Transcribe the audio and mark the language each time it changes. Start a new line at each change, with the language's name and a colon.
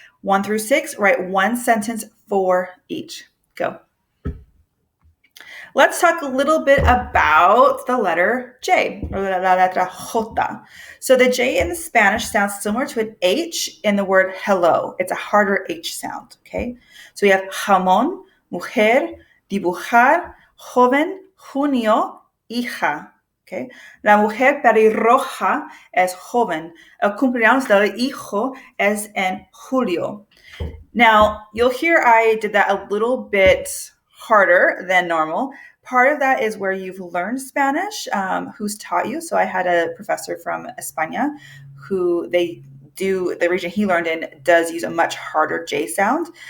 English: 1 through 6, write one sentence for each. Go. Let's talk a little bit about the letter J, or la letra J. So the J in the Spanish sounds similar to an H in the word hello. It's a harder H sound, okay? So we have jamón, mujer, dibujar, joven, junio, hija. Okay.
Spanish: La mujer pelirroja es joven. El cumpleaños del hijo es en julio.
English: Now, you'll hear I did that a little bit harder than normal. Part of that is where you've learned Spanish, who's taught you. So I had a professor from España who the region he learned in does use a much harder J sound.